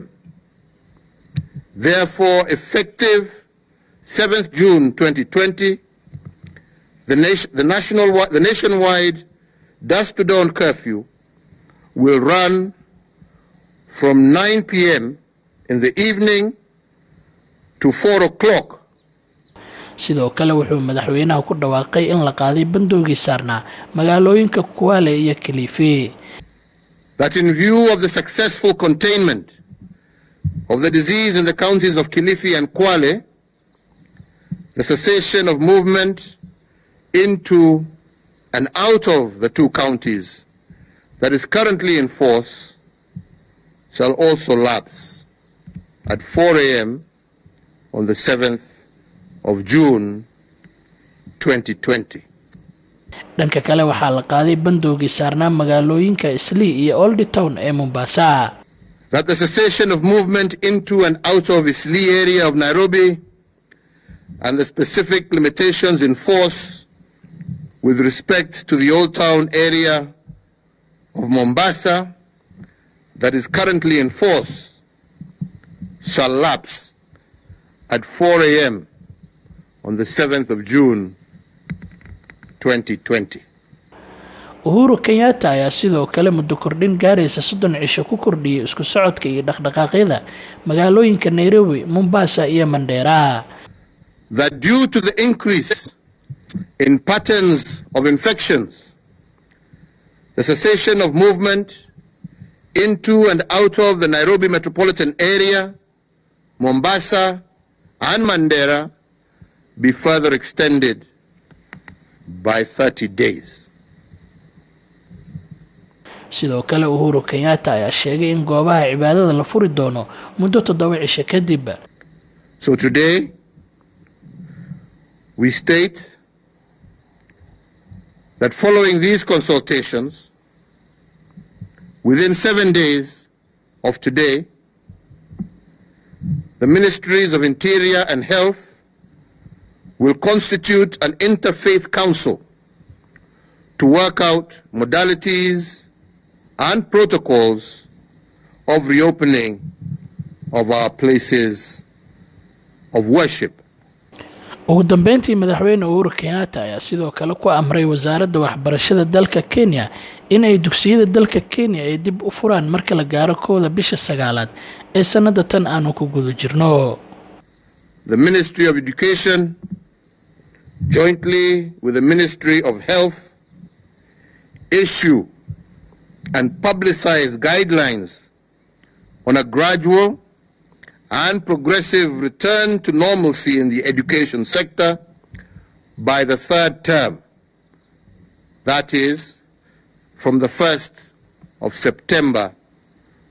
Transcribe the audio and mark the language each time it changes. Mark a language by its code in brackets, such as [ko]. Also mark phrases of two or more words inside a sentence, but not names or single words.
[en] Therefore, effective 7th June 2020, the nationwide dusk to dawn curfew will run from 9 p.m. in the evening to 4 o'clock. [so] sidoo kale wuxuu madaxweynaha ku dhawaaqay in la qaaday bandowgii Saarnaa magaalooyinka Kwale iyo Kilifi. [en] That in view of the successful containment of the disease in the counties of Kilifi and Kwale, the cessation of movement into and out of the two counties that is currently in force shall also lapse at 4 a.m. on the 7th of June 2020. [so] dhanka kale waxaa la qaaday bandowgii Saarnaa magaalooyinka Islii iyo Old Town ee Mombasa. [en] That the cessation of movement into and out of Islii area of Nairobi and the specific limitations in force with respect to the Old Town area of Mombasa that is currently in force shall lapse at 4 a.m. on the 7th of June 2020. [so] Uhuru Kenyatta ayaa sidoo kale muddo kordhin gaaraysa 30 cisho ku kordhiyay isku socodka iyo dhaqdhaqaaqyada magaalooyinka Nairobi, Mombasa iyo Mandera. [en] That due to the increase in patterns of infections, the cessation of movement into and out of the Nairobi metropolitan area, Mombasa and Mandera be further extended by 30 days. [so] sidoo kale Uhuru Kenyatta ayaa sheegay in goobaha cibaadada la furi doono muddo 7 cisho kadib. [en] So today we state that following these consultations, within 7 days of today, the Ministries of Interior and Health will constitute an interfaith council to work out modalities and protocols of reopening of our places of worship. [so] ugu dambeyntii madaxweyne Uhuru Kenyatta ayaa sidoo kale ku amray wasaaradda waxbarashada dalka Kenya in ay dugsiyada dalka Kenya ay dib u furaan marka la gaaro 1 bisha 9aad ee sanada tan aanu ku guda jirno. [en] The Ministry of Education, jointly with the Ministry of Health, issue and publicize guidelines on a gradual and progressive return to normalcy in the education sector by the 3rd term, that is, from the 1st of September 2020.